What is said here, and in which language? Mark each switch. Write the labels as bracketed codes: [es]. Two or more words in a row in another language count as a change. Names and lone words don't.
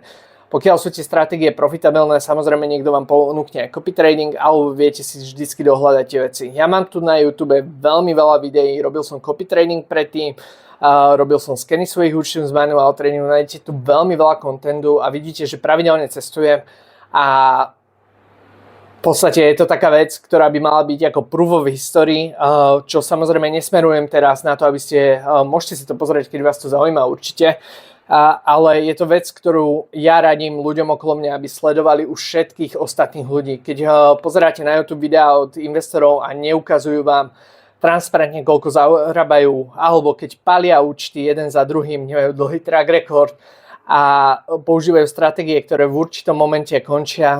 [sk] Pokiaľ sú tie stratégie profitabilné, samozrejme niekto vám ponúkne aj [en] copy trading, [sk] alebo viete si vždycky dohľadať tie veci. Ja mám tu na YouTube veľmi veľa videí, robil som [en] copy trading [sk] predtým, robil som skeny svojich účtov z [en] manual tradingu, [sk] nájdete tu veľmi veľa kontentu a vidíte, že pravidelne cestujem a v podstate je to taká vec, ktorá by mala byť ako [en] proof of history, [sk] čo samozrejme nesmerujem teraz na to, aby ste, môžete si to pozrieť, keď vás to zaujíma určite, ale je to vec, ktorú ja radím ľuďom okolo mňa, aby sledovali už všetkých ostatných ľudí. Keď pozeráte na YouTube videá od investorov a neukazujú vám transparentne, koľko zarábajú, alebo keď palia účty jeden za druhým, nemajú dlhý [en] track record [sk] a používajú stratégie, ktoré v určitom momente končia.